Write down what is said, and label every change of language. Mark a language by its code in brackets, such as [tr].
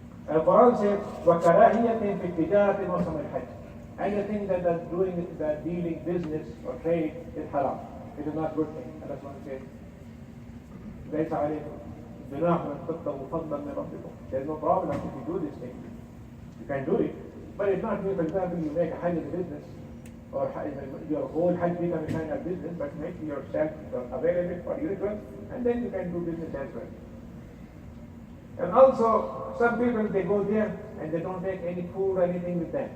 [ar] القرآن [en] says [ar] وكراهية في التجارة موسم الحج. [en] Anything that is doing that dealing business or trade is haram. It is not good thing. And that's what he says. [ar] ليس عليكم جناح أن تبتغوا فضلا من ربكم. [en] There is no problem if you do this thing. You can do it. But it's not me, for example, you make a hajj business or your whole hajj become a kind of business, but make yourself available for ritual and then you can do business as well. And also, some people, they go there and they don't take any food or anything with them.